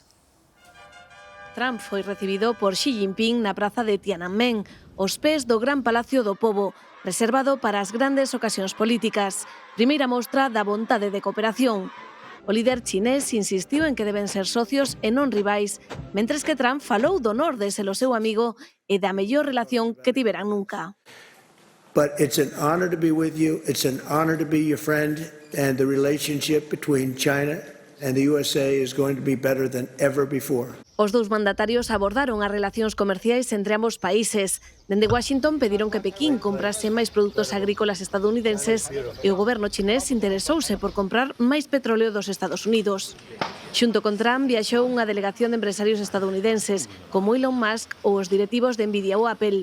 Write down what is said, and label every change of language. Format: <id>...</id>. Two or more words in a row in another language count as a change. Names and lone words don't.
<gl>Trump foi recibido por Xi Jinping na praza de Tiananmen, aos pés do Gran Palacio do Pobo, reservado para as grandes ocasións políticas. Primeira mostra da vontade de cooperación. O líder chinés insistiu en que deben ser socios e non rivais, mentres que Trump falou do honor de ser o seu amigo e da mellor relación que tiveran nunca.</gl> <en>But it's an honor to be with you. It's an honor to be your friend, and the relationship between China And the USA is going to be better than ever before.</en> <gl>Os dous mandatarios abordaron as relacións comerciais entre ambos países. Dende Washington pediron que Pekín comprase máis produtos agrícolas estadounidenses e o goberno chinés interesouse por comprar máis petróleo dos Estados Unidos. Xunto con Trump viaxou unha delegación de empresarios estadounidenses, como Elon Musk ou os directivos de Nvidia ou Apple.</gl>